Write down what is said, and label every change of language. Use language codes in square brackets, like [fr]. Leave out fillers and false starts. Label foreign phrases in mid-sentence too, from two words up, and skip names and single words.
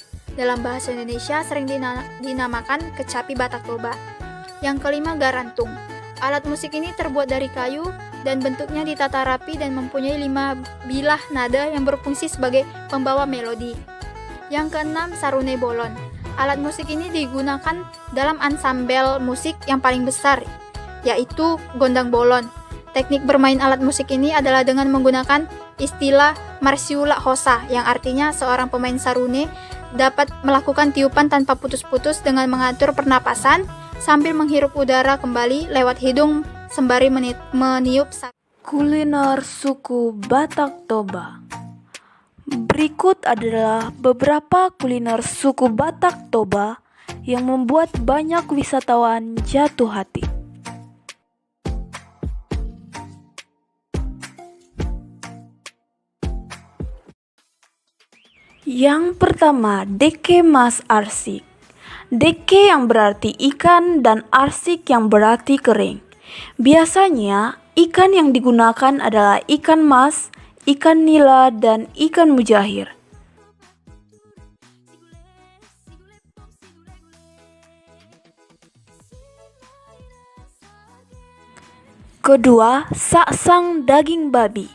[id] Dalam bahasa Indonesia sering dinamakan kecapi Batak Toba. Yang kelima, garantung. Alat musik ini terbuat dari kayu dan bentuknya ditata rapi dan mempunyai 5 bilah nada yang berfungsi sebagai pembawa melodi. Yang keenam, sarune bolon. Alat musik ini digunakan dalam ansambel musik yang paling besar, yaitu gondang bolon. Teknik bermain alat musik ini adalah dengan menggunakan istilah [bbc] marsiula hosa, [id] yang artinya seorang pemain sarune dapat melakukan tiupan tanpa putus-putus dengan mengatur pernapasan sambil menghirup udara kembali lewat hidung sembari meniup. Kuliner suku Batak Toba. Berikut adalah beberapa kuliner suku Batak Toba yang membuat banyak wisatawan jatuh hati. Yang pertama, deke mas arsik. Deke yang berarti ikan dan arsik yang berarti kering. Biasanya, ikan yang digunakan adalah ikan mas, ikan nila, dan ikan mujahir. Kedua, saksang daging babi.